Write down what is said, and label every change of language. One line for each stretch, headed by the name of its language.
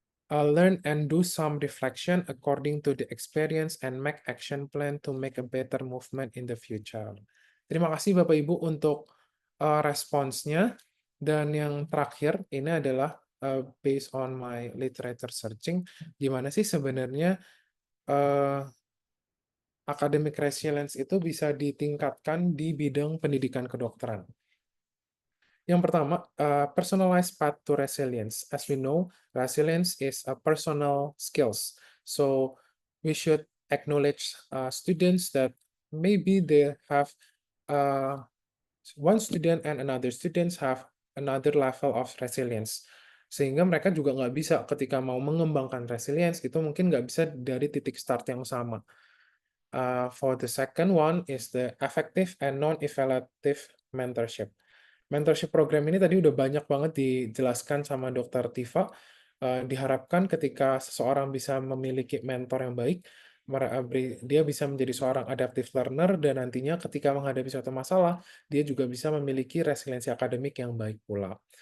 English: Learn and do some reflection according to the experience and make action plan to make a better movement in the future.
Indonesian: Terima kasih Bapak Ibu untuk responsnya. Dan yang terakhir ini adalah
English: based on my literature searching,
Indonesian: gimana sih sebenarnya academic resilience itu bisa ditingkatkan di bidang pendidikan kedokteran. Yang pertama,
English: personalized path to resilience. As we know, resilience is a personal skills. So we should acknowledge students that maybe they have one student and another students have another level of resilience.
Indonesian: Sehingga mereka juga nggak bisa ketika mau mengembangkan resilience, itu mungkin nggak bisa dari titik start yang sama.
English: For the second one is the effective and non-evaluative mentorship.
Indonesian: Mentorship program ini tadi udah banyak banget dijelaskan sama Dr. Tifa. Diharapkan ketika seseorang bisa memiliki mentor yang baik, dia bisa menjadi seorang adaptive learner, dan nantinya ketika menghadapi suatu masalah, dia juga bisa memiliki resiliensi akademik yang baik pula.